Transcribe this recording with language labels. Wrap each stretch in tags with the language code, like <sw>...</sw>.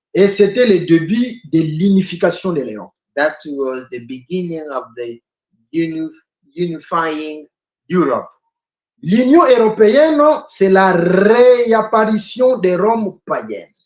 <fr>Et c'était le début de l'unification de l'Europe.</fr> <en>That was the beginning of the unifying Europe.</en> <fr>L'Union européenne, c'est la réapparition de Rome païenne.</fr>